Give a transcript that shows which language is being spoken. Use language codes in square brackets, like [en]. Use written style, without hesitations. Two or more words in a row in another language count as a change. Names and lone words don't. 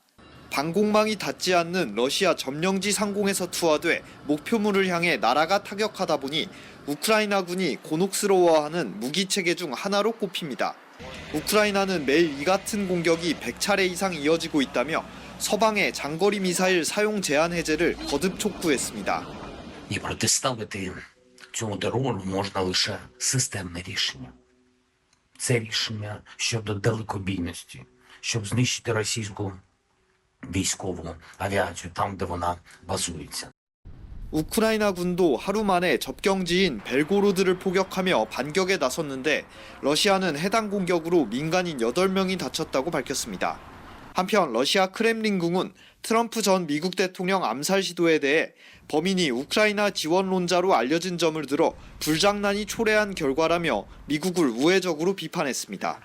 [ko] 방공망이 닿지 않는 러시아 점령지 상공에서 투하돼 목표물을 향해 날아가 타격하다 보니 우크라이나군이 곤혹스러워하는 무기체계 중 하나로 꼽힙니다. 우크라이나는 매일 이 같은 공격이 100차례 이상 이어지고 있다며 서방의 장거리 미사일 사용 제한 해제를 거듭 촉구했습니다. [uk] І протиставити цьому терору можна лише системне рішення. Це рішення щодо далекобійності, щоб знищити російську військову авіацію там, де вона базується. [ko] 우크라이나 군도 하루 만에 접경지인 벨고로드를 포격하며 반격에 나섰는데 러시아는 해당 공격으로 민간인 8명이 다쳤다고 밝혔습니다. 한편 러시아 크렘린궁은 트럼프 전 미국 대통령 암살 시도에 대해 범인이 우크라이나 지원론자로 알려진 점을 들어 불장난이 초래한 결과라며 미국을 우회적으로 비판했습니다.